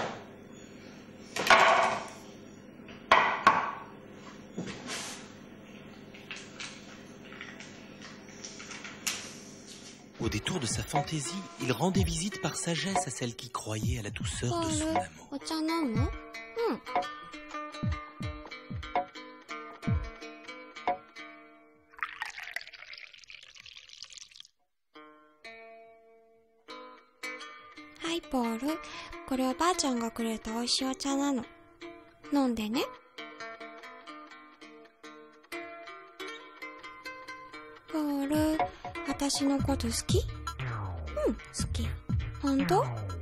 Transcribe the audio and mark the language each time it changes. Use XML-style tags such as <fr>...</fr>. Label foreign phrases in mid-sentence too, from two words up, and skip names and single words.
<fr>Au détour de sa fantaisie, il rendait visite par sagesse à celle qui croyait à la douceur de son amour.</fr> <en>Hi, Paul.</en> <ja>これおばあちゃんがくれた美味しいお茶なの。飲んでね。ポール、私のこと好き？うん、好き。本当？うん。</ja>